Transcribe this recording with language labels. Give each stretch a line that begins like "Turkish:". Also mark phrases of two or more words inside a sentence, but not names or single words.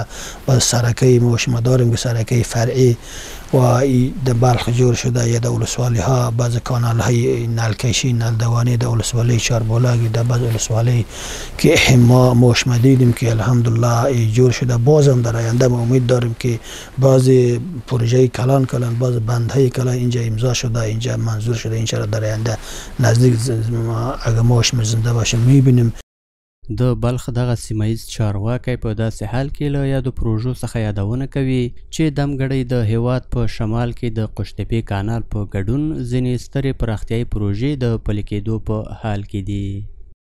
Persian: بعض سرکه ما شما داریم که سرکه فرعی و در بلخ جور شده یا در ولسوالی ها بعض کانال های نلکشی نلدوانی در ولسوالی چاربولاگی در بعض ولسوالی که ما شما دیدیم که الحمدلله جور شده. بازم در آینده ما امید داریم که بعض پروژه کلان بعض بندهای کلان اینجا امضا شده اینجا منظور شده انشاءالله در آینده نزدیک اگه ما شما زنده باشیم میبینیم.
Pashto: د بلخ دغه سیمایز چارواکی په داسې حال کې له یادو پروژو څخه یادونه کوي چې دمګړی د هیواد په شمال کې د قوشتېپې کانال په ګډون ځینې سترې پراختیایي پروژې د پلي کېدو په حال کې دي.